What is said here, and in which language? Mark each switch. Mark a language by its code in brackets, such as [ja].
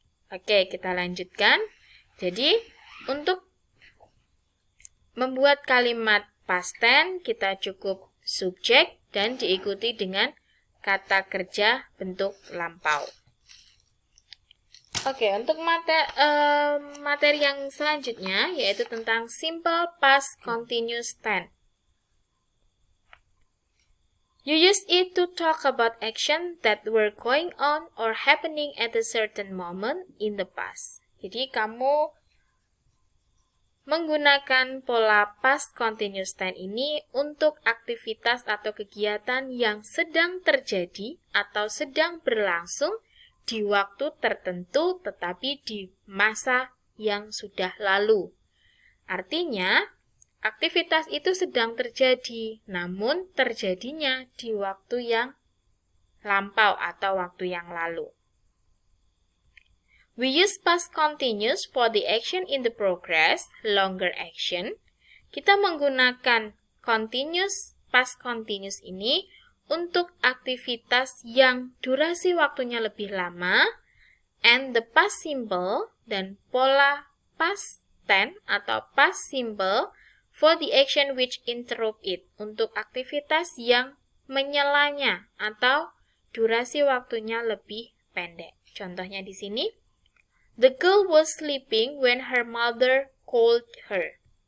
[id] Oke, kita lanjutkan. Jadi, untuk membuat kalimat past tense, kita cukup subjek dan diikuti dengan kata kerja bentuk lampau. Oke, untuk materi yang selanjutnya yaitu tentang simple past continuous tense. [en] You use it to talk about action that were going on or happening at a certain moment in the past. [id] Jadi kamu menggunakan pola past continuous tense ini untuk aktivitas atau kegiatan yang sedang terjadi atau sedang berlangsung di waktu tertentu tetapi di masa yang sudah lalu. Artinya, aktivitas itu sedang terjadi, namun terjadinya di waktu yang lampau atau waktu yang lalu. [en] We use past continuous for the action in the progress, longer action. [id] Kita menggunakan past continuous ini untuk aktivitas yang durasi waktunya lebih lama, [en] and the past simple [id] dan pola past tense atau past simple [en] for the action which interrupt it, [id] untuk aktivitas yang menyelanya atau durasi waktunya lebih pendek. Contohnya di sini, [en] the girl was sleeping when her mother called her.